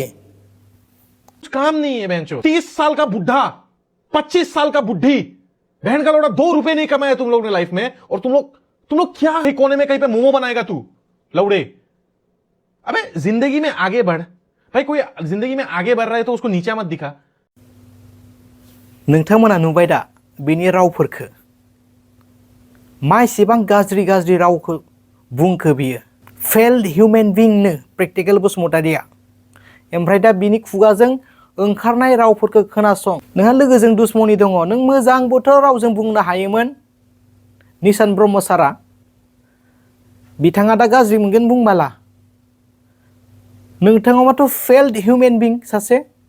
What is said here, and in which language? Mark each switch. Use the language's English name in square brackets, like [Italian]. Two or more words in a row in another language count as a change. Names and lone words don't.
[Hindi] कुछ काम नहीं है बहनचोद 30 साल का बुढ़ा 25 साल का बुढ़ी बहन का लोड़ा 2 रुपए नहीं कमाया तुम लोग ने लाइफ में और तुम लोग क्या कोने में कहीं पे मोमो बनाएगा तू लौड़े अबे जिंदगी में आगे बढ़ भाई कोई जिंदगी में आगे बढ़ रहा है तो उसको नीचा मत दिखा [Bodo] नोंथांमोना नुबाय दा बेनि रावफोरखौ मा एसेबां गाज्रि गाज्रि रावखौ बुंखो बियो फेल्ड ह्यूमेन बीइंनो प्रेक्टिकल बसुमतारीया ओमफ्राय दा बिनि खुगाजों ओंखारनाय रावफोरखौ खोनासं नोंहा लोगोजों दुश्मनी दङ नों मोजां बोथोर रावजों बुंनो हायोमोन निशान ब्रह्म सारा बिथाङा दा गाज्रि मोनगोन बुंबाला नोंथाङा माथ' [English] failed human being [Bodo] सासे